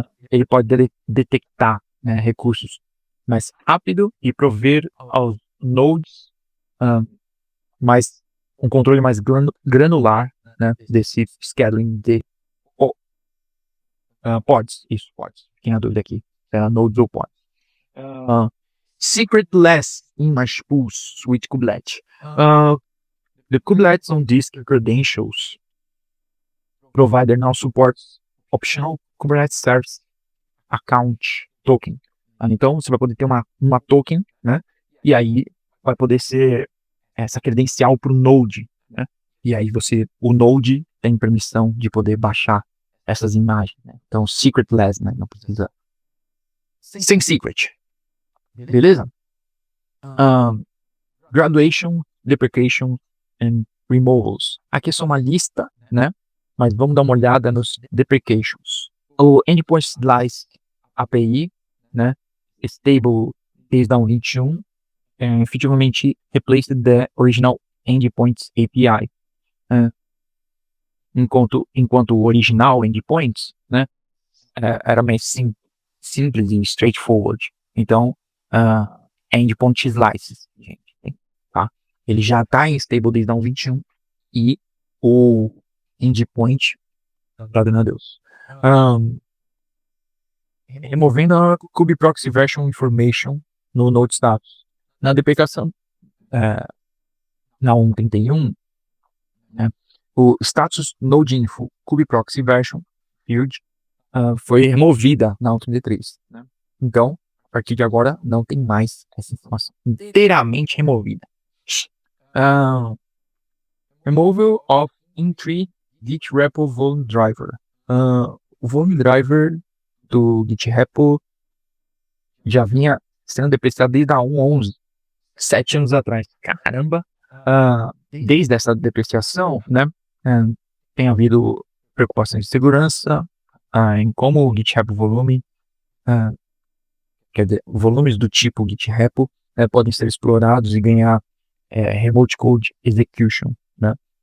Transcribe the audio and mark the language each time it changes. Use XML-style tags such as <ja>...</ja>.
<pt>Ele pode detectar, né, recursos mais rápido e prover aos nodes um controle mais granular, né, desse scheduling de pods. Isso, pods. Fiquei na dúvida aqui. Era nodes ou pods.</pt> <en>Secretless image pools with kubelet. The Kubernetes on disk credentials provider now supports optional Kubernetes Service Account Token.</en> <pt>Então você vai poder ter uma token, né? E aí vai poder ser essa credencial para o Node, né? E aí o Node tem permissão de poder baixar essas imagens, né? Então secretless, né? Não precisa sem secret, beleza?</pt> <en>Graduation, deprecation and removals.</en> <pt>Aqui é só uma lista, né? Mas vamos dar uma olhada nos deprecations. O Endpoint Slice API, né? Stable Takedown 21, efetivamente</pt> <en>replaced the original Endpoints API.</en> <pt>Enquanto o original Endpoints, né? Era mais simples e straightforward. Então, Endpoint Slices, gente, tá? Ele já está em Stable Takedown 21 e o Endpoint, glória a Deus. Removendo a kubeproxy version information no node status. Na deprecação, na 1.31, né, o status node info kubeproxy version field foi removida na 1.33. Né? Então, a partir de agora, não tem mais essa informação. Inteiramente removida.</pt> <en>Removal of in-tree Git repo volume driver.</en> <pt>O volume driver do Git repo já vinha sendo depreciado desde a 1.11, 7 anos atrás. Caramba! Desde essa depreciação, né, tem havido preocupações de segurança em como o Git repo volume, quer dizer, volumes do tipo Git repo podem ser explorados e ganhar remote code execution, né?</pt>